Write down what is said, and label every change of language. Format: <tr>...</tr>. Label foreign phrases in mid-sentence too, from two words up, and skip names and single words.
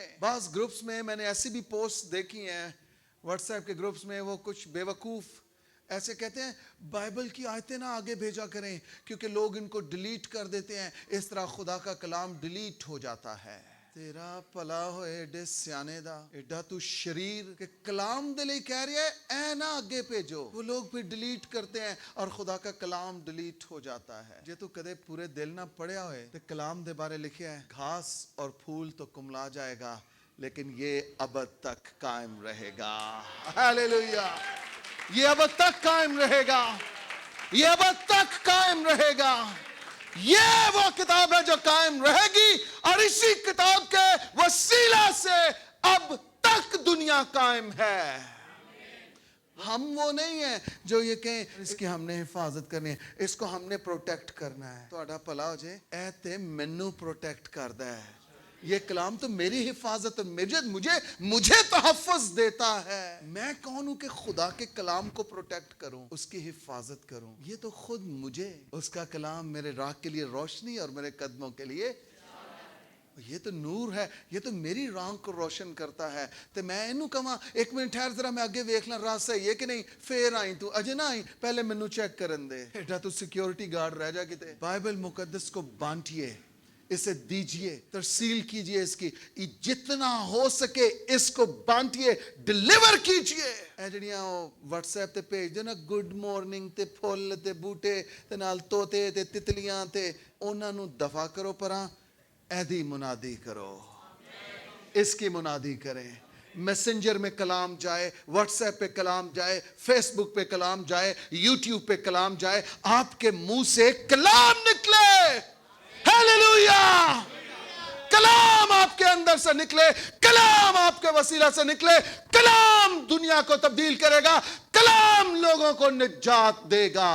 <ur>بعض گروپس میں میں نے ایسی بھی پوسٹ دیکھی ہیں واٹس ایپ کے گروپس میں، وہ کچھ بے وقوف ایسے کہتے ہیں بائبل کی آیتیں نہ آگے بھیجا کریں کیونکہ لوگ ان کو ڈیلیٹ کر دیتے ہیں، اس طرح خدا کا کلام ڈیلیٹ ہو جاتا ہے.</ur> <pa>تیرا پلا ہو ایڈے سیانے دا، ایڈا تو شریر کہ کلام دے لئی کہہ رہے ہیں اے نہ آگے بھیجو.</pa> <ur>وہ لوگ پھر ڈیلیٹ کرتے ہیں اور خدا کا کلام ڈیلیٹ ہو جاتا ہے.</ur> <pa>جے تو کدے پورے دل نہ پڑھیا ہوئے تو کلام دے بارے لکھیا ہے</pa> <ur>گھاس اور پھول تو کملا جائے گا لیکن یہ ابد تک قائم رہے گا. ہیلیلویا. یہ ابد تک قائم رہے گا، یہ ابد تک قائم رہے گا. یہ وہ کتاب ہے جو قائم رہے گی اور اسی کتاب کے وسیلہ سے اب تک دنیا قائم ہے. ہم وہ نہیں ہیں جو یہ کہیں اس کی ہم نے حفاظت کرنی ہے، اس کو ہم نے پروٹیکٹ کرنا ہے.</ur> <pa>تہاڈا بھلا ہو جائے اے تے مینوں پروٹیکٹ کردا ہے،</pa> <ur>یہ کلام تو میری حفاظت، مجھے تحفظ دیتا ہے. میں کون ہوں کہ خدا کے کلام کو پروٹیکٹ کروں، اس کی حفاظت کروں؟ یہ تو خود مجھے، اس کا کلام میرے راہ کے لیے روشنی اور میرے قدموں کے لیے یہ تو نور ہے، یہ تو میری راہ کو روشن کرتا ہے.</ur> <pa>تو میں انہوں کہاں ایک منٹ ٹھہر ذرا میں آگے ویکھ لاں راہ صحیح ہے کہ نہیں، پھر آئی تو اجے نہ آئی، پہلے مینوں چیک کرن دے. ایڈا تو سیکیورٹی گارڈ رہ جا کتے.</pa> <ur>بائبل مقدس کو بانٹیے، اسے دیجئے، ترسیل کیجئے، اس کی جتنا ہو سکے اس کو بانٹیے، ڈیلیور کیجئے.</ur> <pa>اے جڑیاں واٹس ایپ تے بھیج دے نا</pa> <en>گڈ مارننگ</en> <pa>تے پھل تے بوٹے تے نال طوطے تے تتلیاں تے، انہاں نوں دفع کرو پراں. ایدی منادی کرو،</pa> <ur>اس کی منادی کریں. میسنجر میں کلام جائے، واٹس ایپ پہ کلام جائے، فیس بک پہ کلام جائے، یوٹیوب پہ کلام جائے، آپ کے منہ سے کلام نکلے. हालेलुया। کلام آپ کے اندر سے نکلے، کلام آپ کے وسیلہ سے نکلے، کلام دنیا کو تبدیل کرے گا، کلام لوگوں کو نجات دے گا.</ur>